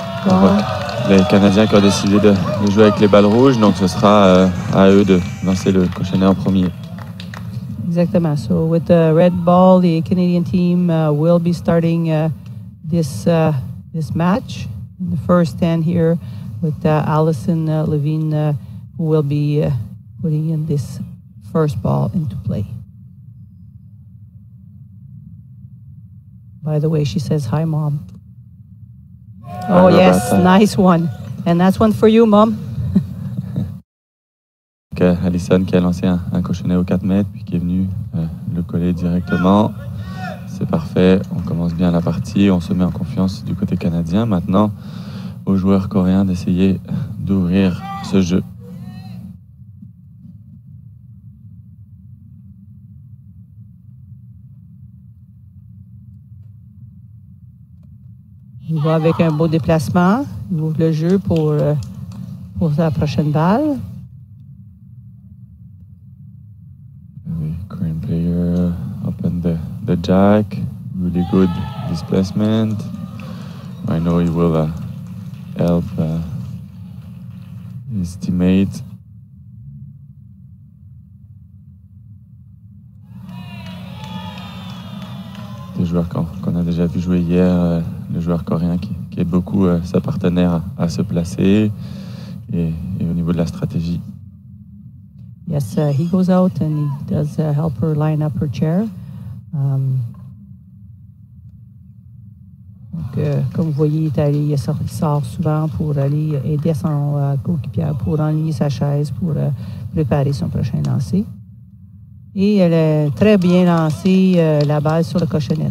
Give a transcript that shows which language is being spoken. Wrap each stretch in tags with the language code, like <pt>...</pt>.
<fr>On voit les Canadiens qui ont décidé de jouer avec les balles rouges, donc ce sera à eux de lancer le cochonnet en premier. Exactement.</fr> <en>So with the red ball, the Canadian team will be starting this match. In the first stand here with Allison Levine, who will be putting in this first ball into play. By the way, she says, "Hi, Mom." Oh, yes, nice one. And that's one for you, Mom.</en> <fr>Allison qui a lancé un cochonnet aux 4 mètres, puis qui est venu le coller directement. C'est parfait, on commence bien la partie, on se met en confiance du côté canadien. Maintenant, aux joueurs coréens d'essayer d'ouvrir ce jeu. Il va avec un beau déplacement. Il ouvre le jeu pour sa prochaine balle.</fr> <en>Korean player open the jack. Really good displacement. I know he will help his teammate.</en> <fr>Des joueurs qu'on a déjà vu jouer hier, le joueur coréen qui aide beaucoup sa partenaire à se placer et au niveau de la stratégie.</fr> <en>Yes, he goes out and he does help her line up her chair.</en> <fr>Donc, comme vous voyez, il sort souvent pour aller aider son coéquipier pour enligner sa chaise, pour préparer son prochain lancer. Et elle a très bien lancé la balle sur le cochonnet.</fr>